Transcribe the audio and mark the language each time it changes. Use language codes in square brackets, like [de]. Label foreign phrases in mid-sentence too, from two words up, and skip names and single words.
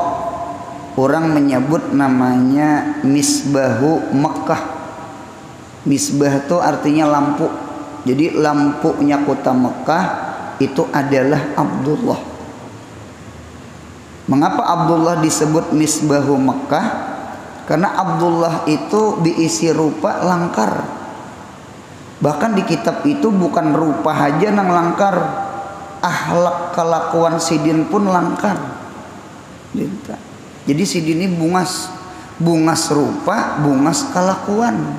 [id] Orang menyebut namanya Misbahu Mekkah. Misbah itu artinya lampu. Jadi lampunya kota Mekkah itu adalah Abdullah. Mengapa Abdullah disebut Misbahu Mekkah? [bjn] Karena Abdullah itu diisi rupa langkar. Bahkan di kitab itu bukan rupa aja nang langkar, akhlak kelakuan sidin pun langkar. Jadi sidin ini bungas rupa, bungas kelakuan.